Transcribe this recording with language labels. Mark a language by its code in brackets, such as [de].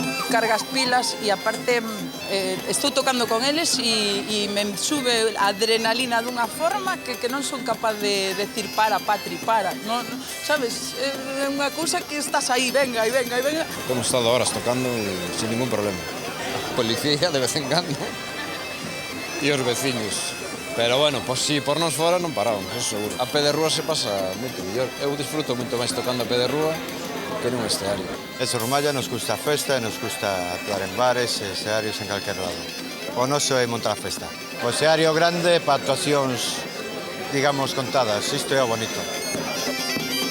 [gl] Cargas pilas e aparte estou tocando con eles e me sube a adrenalina dunha forma que non son capaz de decir para, Patri, para. Non, sabes, é unha cousa que estás aí, venga, e venga, e venga. [es] Hemos estado horas tocando sin ningún problema. [gl] Policía de vez en cando e os veciños. Pero bueno, pues si por nos fora non paramos, eso seguro. A pé de rúa se pasa moito mellor. Eu disfruto moito máis tocando a pé de rúa que nun escenario. En Zurrumalla nos gusta a festa e nos gusta actuar en bares e escenarios en calquer lado. O noso é montar a festa. O escenario grande para actuacións, digamos, contadas. Isto é o bonito.